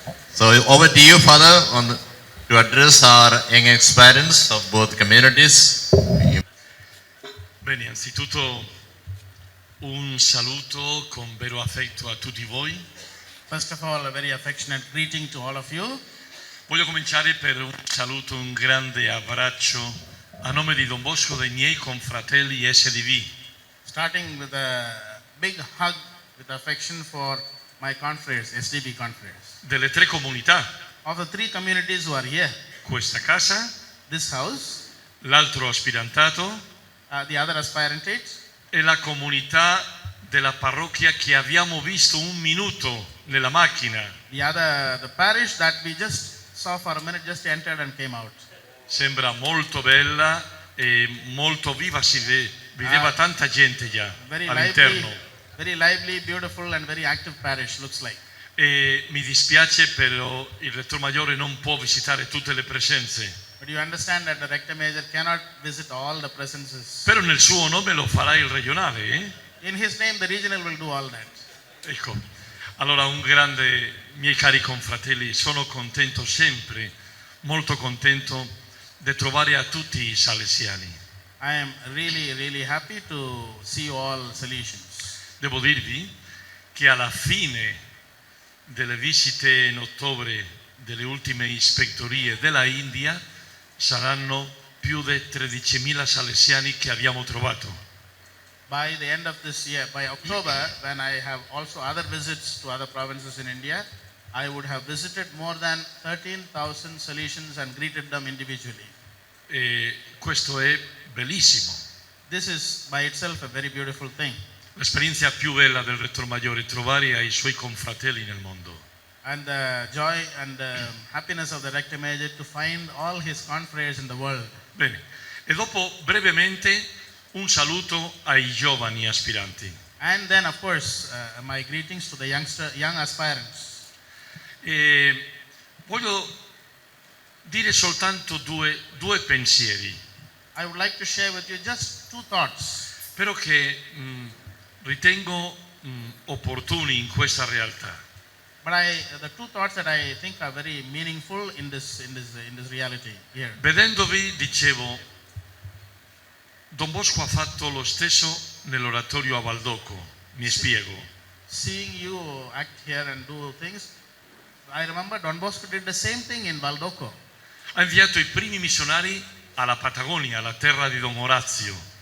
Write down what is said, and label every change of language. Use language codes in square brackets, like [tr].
[en] So over to you, Father, to address our young parents of both communities. [it] Bene, anzitutto un saluto con vero affetto a tutti voi. [en] First of all, a very affectionate greeting to all of you. [it] Voglio cominciare per un saluto, un grande abbraccio a nome di Don Bosco dei miei confratelli SDV. [en] Starting with a big hug with affection for my confreres, SDB confreres. [it] Delle tre comunità, [en] Of the three communities who are here, [it] questa casa, [en] this house, [it] l'altro aspirantato [en] the other aspirantate, [it] e la comunità della parrocchia che abbiamo visto un minuto nella macchina. [en] the parish that we just saw for a minute, just entered and came out. [it] Sembra molto bella e molto viva, vedeva tanta gente già all'interno. [en] Very lively, beautiful and very active parish looks like. [it] E mi dispiace però il Rettor Maggiore non può visitare tutte le presenze. [en] But you understand that the Rector Major cannot visit all the presences. [it] Però nel suo nome lo farà il regionale, eh? [en] In his name, the regional will do all that. [it] Ecco, allora un grande, miei cari confratelli, sono contento sempre, molto contento di trovare a tutti i salesiani. [en] I am really, really happy to see you all Salesians. [it] Devo dirvi che alla fine delle visite in ottobre delle ultime ispettorie della India saranno più di 13.000 salesiani che abbiamo trovato. [en] By the end of this year, by October, when I have also other visits to other provinces in India, I would have visited more than 13,000 Salesians and greeted them individually. [it] E questo è bellissimo. [en] This is by itself a very beautiful thing. [it] L'esperienza più bella del Rettor Maggiore è trovare ai suoi confratelli nel mondo. [en] And the joy and the happiness of the Rector Major to find all his confreres in the world. [it] Bene, e dopo brevemente un saluto ai giovani aspiranti. [en] And then, of course, my greetings to the young aspirants. [it] E voglio dire soltanto due pensieri, [en] I would like to share with you just two thoughts, [it] però che ritengo opportuni in questa realtà. [en] but the two thoughts that I think are very meaningful in this reality here. [it] Vedendovi, dicevo, Don Bosco ha fatto lo stesso nell'oratorio a Valdocco. Mi spiego. [en] Seeing you act here and do things, I remember Don Bosco did the same thing in Valdocco. [it] Ha inviato i primi missionari alla Patagonia, alla terra di Don Orazio.